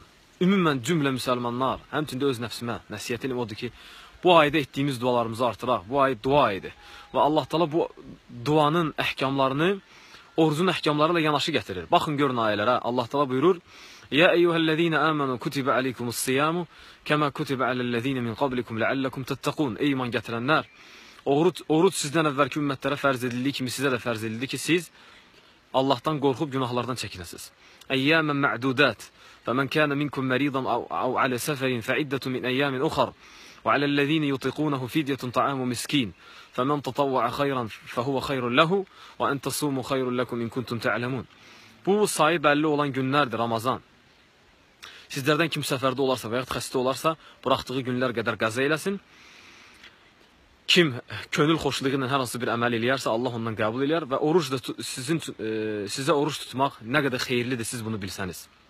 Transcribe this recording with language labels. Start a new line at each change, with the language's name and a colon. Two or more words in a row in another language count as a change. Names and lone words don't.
Azerbaijani: Ümumən cümlə müsəlmanlar, həmçində öz nəfsimə nəsiyyətim odur ki, bu ayda etdiyimiz dualarımızı artıraq. Bu ay dua ayıdır. Və Allah Taala bu duanın əhkamlarını orucun əhkamları ilə yanaşı gətirir. Baxın, görün ayələrə. Allah Taala buyurur:
Arabic: يا أيها الذين آمنوا كتب عليكم الصيام كما كتب على الذين من قبلكم لعلكم تتقون.
Azerbaijani: Ey iman gətirənlər, oruc sizdən əvvəlki ümmətlərə fərz edildiyi kimi sizə də fərz edildi ki, siz Allahdan qorxub günahlardan çəkinəsiniz.
Arabic: أياما معدودات. فمن كان منكم مريضا أو على سفر فعدة من أيام أخر. وعلى الذين يطيقونه فدية طعام مسكين. فمن تطوع خيرا فهو خير له وأن تصوموا خير لكم إن كنتم تعلمون.
Azerbaijani: Bu sayı bəlli olan günlərdir Ramazan. Sizlərdən kim səfərdə olarsa və ya xəstə olarsa, buraxdığı günlər qədər qəza eləsin. Kim könül xoşluğu ilə hər hansı bir əməl eləyərsə, Allah ondan qəbul eləyər və oruc da sizə oruc tutmaq nə qədər xeyirlidir, siz bunu bilsəniz.